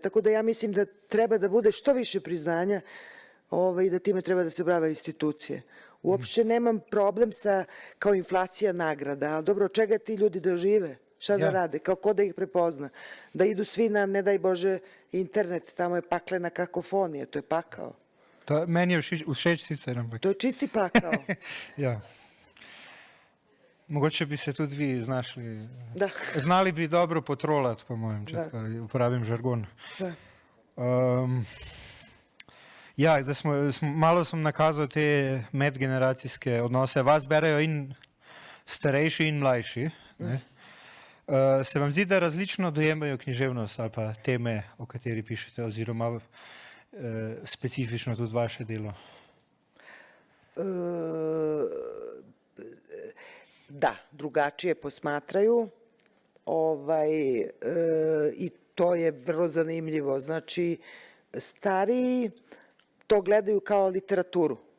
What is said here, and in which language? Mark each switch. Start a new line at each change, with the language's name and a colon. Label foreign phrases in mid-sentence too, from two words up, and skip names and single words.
Serbian: Tako da ja mislim da treba da bude što više priznanja i da time treba da se brave institucije. Uopšte nemam problem kao inflacija nagrada, ali dobro, od čega ti ljudi da žive? Šta da rade? Ko da ih prepozna? Da idu svi na, ne daj Bože, internet, tamo je paklena kakofonija, to je pakao.
Slovenian: Meni je všeč sicer, ampak...
Serbian: To je čisti pakao.
Slovenian: Ja. Mogoče bi se tudi vi znašli... Da. Znali bi dobro potrolati, po mojem, če uporabim žargon. Da. Ja, malo sem nakazal te medgeneracijske odnose. Vas berejo in starejši in mlajši. Se vam zdi, da različno dojemajo književnost ali pa teme, o kateri pišete, oziroma specifično tudi vaše delo?
Serbian: Da, drugačije posmatraju i to je vrlo zanimljivo. Znači, stariji to gledaju kao literaturu.